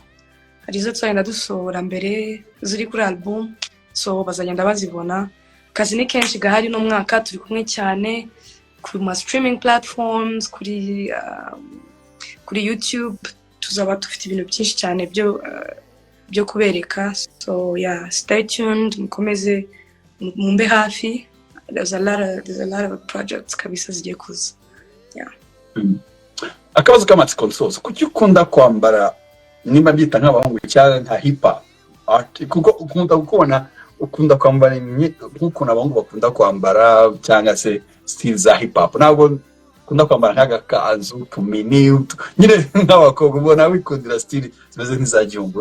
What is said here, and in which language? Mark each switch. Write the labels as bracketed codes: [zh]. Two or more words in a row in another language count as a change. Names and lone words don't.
[rw] Hari izo tuzagenda dusohora mbere ziri kuri album, so bazagenda bazibona. Kazi ni kenshi gahari no mwaka, turi kumwe cyane ku ma [en] streaming platforms, [rw] kuri YouTube. Tuzaba dufite ibintu byinshi cyane byo kubereka, [en] so yeah, stay tuned, [rw] mukomeze mumbe hafi. [en] There's a lot of projects [rw] kabisa zigiye kuza. [en] Yeah. [rw] Akabazo k'amatsiko nsoza, kuki ukunda kwambara nimba byita nk'abahungu cyangwa nka [en] hip hop art? [rw] Kuko ukunda kwambara nk'uko abahungu bakunda kwambara cyangwa se style za [en] hip hop, [rw] ntabwo ukunda kwambara nk'agakanzu tumini nyine nk'abakobwa ubona wikundira style zimeze nk'iza gihungu.